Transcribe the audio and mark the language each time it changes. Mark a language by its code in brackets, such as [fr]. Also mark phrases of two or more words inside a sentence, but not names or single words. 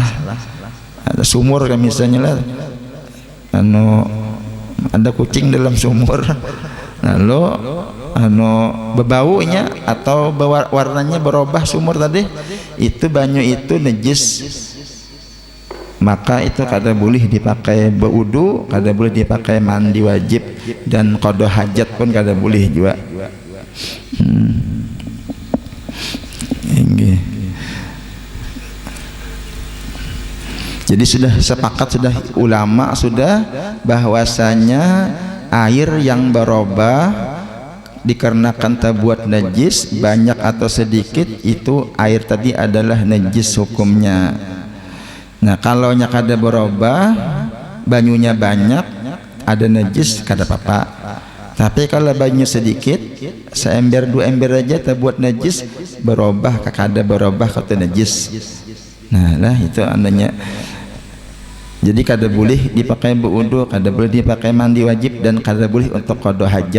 [bjn] Ada sumur kan misalnya lah, ada kucing dalam sumur, lalu berbaunya atau warnanya berubah sumur tadi, itu banyu itu najis, maka itu kada boleh dipakai berwudu, kada boleh dipakai mandi wajib, dan [ar] قضاء حاجة [bjn] pun kada boleh juga. [id] Jadi sudah sepakat, sudah ulama sudah bahwasanya air yang berubah dikarenakan terbuat najis banyak atau sedikit, itu air tadi adalah najis hukumnya. [bjn] Nah kalau nya kada berubah, banyunya banyak, ada najis kada apa-apa. Tapi kalau banyu sedikit, seember dua ember aja terbuat najis, berubah kada berubah kata najis. Nah lah itu andanya. Jadi kada boleh dipakai berwudu, kada boleh dipakai mandi wajib, dan kada boleh untuk [ar] قضاء حاجة.